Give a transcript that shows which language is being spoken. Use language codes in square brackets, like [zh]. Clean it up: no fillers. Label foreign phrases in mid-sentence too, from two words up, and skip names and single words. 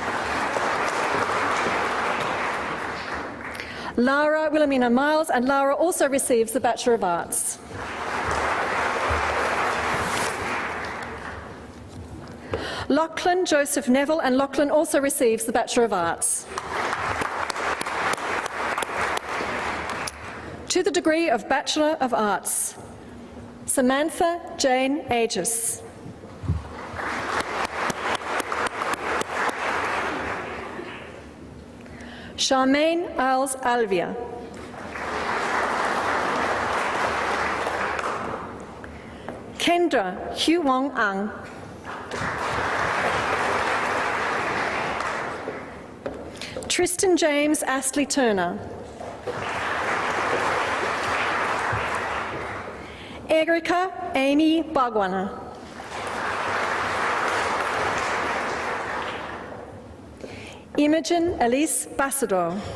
[en] Lara Wilhelmina Miles, and Lara also receives the Bachelor of Arts. Lachlan Joseph Neville, and Lachlan also receives the Bachelor of Arts. To the degree of Bachelor of Arts, Samantha Jane Aegis. Charmaine Isles Alvia. Kendra Hugh Wong Ang. Tristan James Astley Turner. Erika Amy Bagwana. Imogen Elise Bassador.